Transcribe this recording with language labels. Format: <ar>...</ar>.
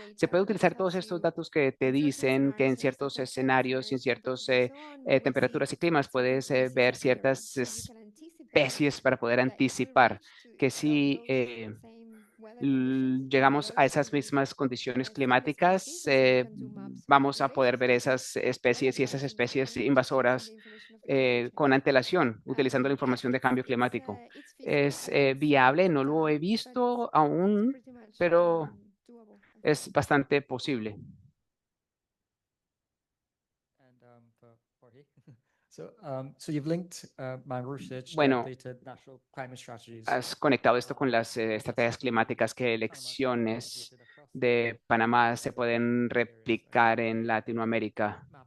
<es>Se puede utilizar todos estos datos que te dicen que en ciertos escenarios y en ciertas temperaturas y climas puedes ver ciertas especies para poder anticipar que si llegamos a esas mismas condiciones climáticas, vamos a poder ver esas especies y esas especies invasoras con antelación, utilizando la información de cambio climático. ¿Es viable? No lo he visto aún, pero es bastante posible.</es> <en>And for Jorge. So you've linked mangrove research to</en> <es>Bueno,</es> <en>updated national climate strategies.</en> <es>has conectado esto con las estrategias climáticas que elecciones de Panamá se pueden replicar en Latinoamérica.</es>